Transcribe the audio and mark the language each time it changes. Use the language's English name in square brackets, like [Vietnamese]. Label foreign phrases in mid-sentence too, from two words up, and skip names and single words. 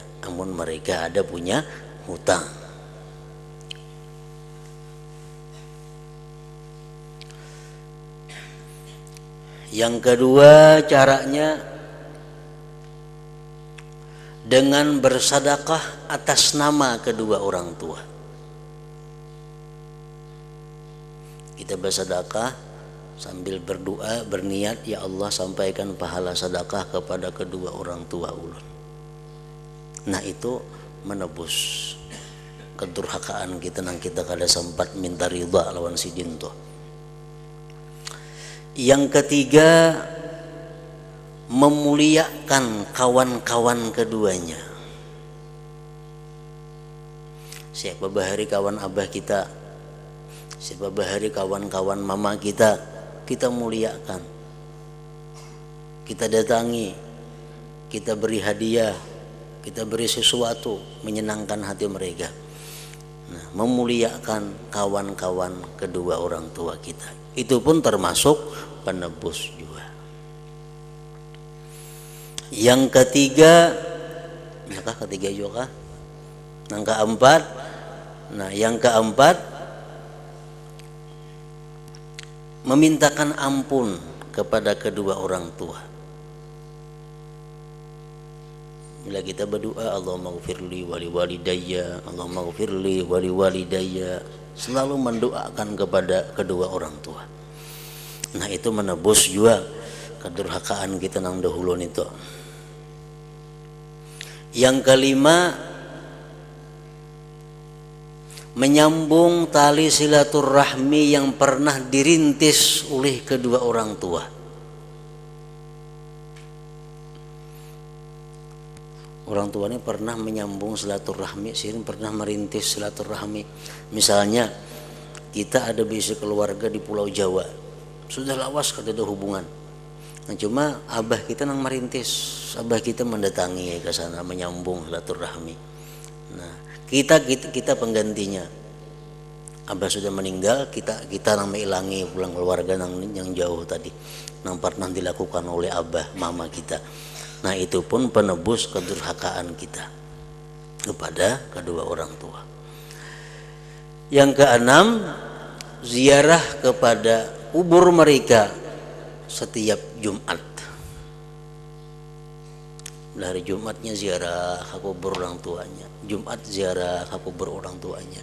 [Indonesian] Namun mereka ada punya hutang. Yang kedua, caranya dengan bersedekah atas nama kedua orang tua. Kita bersedekah sambil berdoa, berniat, ya Allah sampaikan pahala sedekah kepada kedua orang tua ulun. [Banjar] Nah, itu menebus kedurhakaan kita nang kita kada sempat minta ridha lawan sidin tuh. [Indonesian] Yang ketiga, memuliakan kawan-kawan keduanya. Siapa bahari kawan abah kita, siapa bahari kawan-kawan mama kita, kita muliakan, kita datangi, kita beri hadiah, kita beri sesuatu menyenangkan hati mereka. Nah, memuliakan kawan-kawan kedua orang tua kita, itu pun termasuk penebus juga. Yang ketiga, ketiga juga. Yang keempat, memintakan ampun kepada kedua orang tua. Bila kita berdoa, [Arabic] اللهم اغفرلي ولوالديّ، اللهم اغفرلي ولوالديّ, [Indonesian] selalu mendoakan kepada kedua orang tua. Nah, itu menebus juga kedurhakaan kita nang dahulu itu. Yang kelima, menyambung tali silaturahmi yang pernah dirintis oleh kedua orang tua. Orang tua ini pernah menyambung silaturahmi, sirin pernah merintis silaturahmi. [Banjar] Misalnya kita ada bisi keluarga di Pulau Jawa, sudah lawas kada ada hubungan. [Indonesian] Nah, cuma abah kita nang merintis, abah kita mendatangi ke sana menyambung silaturahmi. Nah, kita penggantinya. [Banjar] Abah sudah meninggal, kita nang mengilangi pulang keluarga nang yang jauh tadi, nang pernah dilakukan oleh abah mama kita. [Indonesian] Nah, itu pun penebus kedurhakaan kita kepada kedua orang tua. Yang keenam, ziarah kepada kubur mereka setiap Jumat. Hari Jumatnya ziarah ke kubur orang tuanya, Jumat ziarah ke kubur orang tuanya.